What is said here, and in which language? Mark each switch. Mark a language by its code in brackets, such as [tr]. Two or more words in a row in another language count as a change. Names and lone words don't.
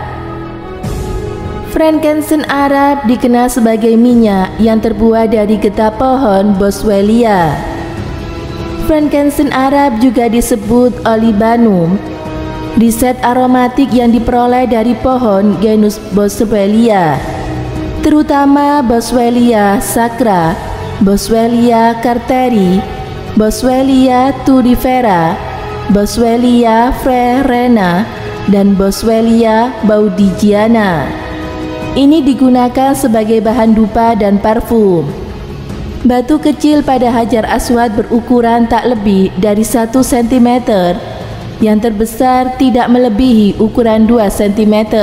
[id] Frankincense Arab dikenal sebagai minyak yang terbuat dari getah pohon boswellia. Frankincense Arab juga disebut olibanum, riset aromatik yang diperoleh dari pohon genus boswellia, terutama Boswellia sacra, Boswellia carteri, Boswellia tudifera, Boswellia frerena, dan Boswellia baudigiana. Ini digunakan sebagai bahan dupa dan parfum. Batu kecil pada Hajar Aswad berukuran tak lebih dari 1 cm, yang terbesar tidak melebihi ukuran 2 cm.